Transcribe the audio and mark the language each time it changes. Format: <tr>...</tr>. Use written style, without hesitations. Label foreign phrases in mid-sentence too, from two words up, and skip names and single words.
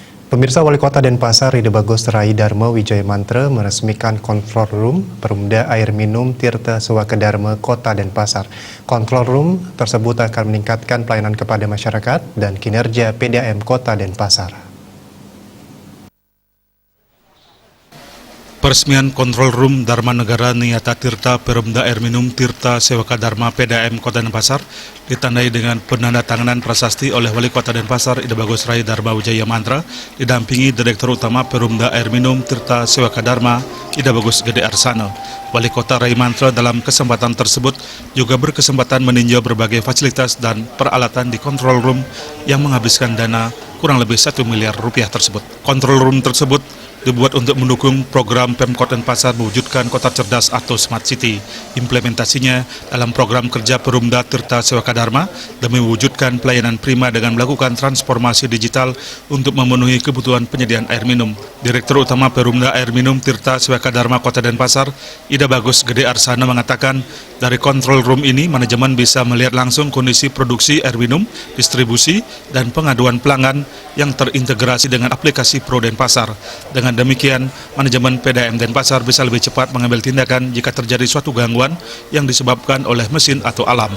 <id>Pemirsa, Wali Kota Denpasar Ide Bagus Rai Dharma Wijaya Mantra meresmikan</id> <en>Control Room</en> <id>Perumda Air Minum Tirta Sewaka Dharma Kota Denpasar.</id> <en>Control Room</en> <id>tersebut akan meningkatkan pelayanan kepada masyarakat dan kinerja PDAM Kota Denpasar. Peresmian</id> <en>Control Room</en> <id>Dharma Negara Niyata Tirta Perumda Air Minum Tirta Sewaka Dharma PDAM Kota Denpasar ditandai dengan penandatanganan prasasti oleh Wali Kota Denpasar Ide Bagus Rai Dharma Wijaya Mantra didampingi Direktur Utama Perumda Air Minum Tirta Sewaka Dharma Ide Bagus Gede Arsana. Wali Kota Rai Mantra dalam kesempatan tersebut juga berkesempatan meninjau berbagai fasilitas dan peralatan di</id> <en>Control Room</en> <id>yang menghabiskan dana kurang lebih 1 miliar rupiah tersebut.</id> <en>Control Room</en> <id>tersebut dibuat untuk mendukung program Pemkot Denpasar mewujudkan kota cerdas atau</id> <en>Smart City.</en> <id>Implementasinya dalam program kerja Perumda Tirta Sewaka Dharma demi mewujudkan pelayanan prima dengan melakukan transformasi digital untuk memenuhi kebutuhan penyediaan air minum. Direktur Utama Perumda Air Minum Tirta Sewaka Dharma Kota Denpasar, Ide Bagus Gede Arsana mengatakan, dari</id> <en>Control Room</en> <id>ini manajemen bisa melihat langsung kondisi produksi air minum, distribusi, dan pengaduan pelanggan yang terintegrasi dengan aplikasi Pro Denpasar. Dengan demikian, manajemen PDAM Denpasar bisa lebih cepat mengambil tindakan jika terjadi suatu gangguan yang disebabkan oleh mesin atau alam.</id>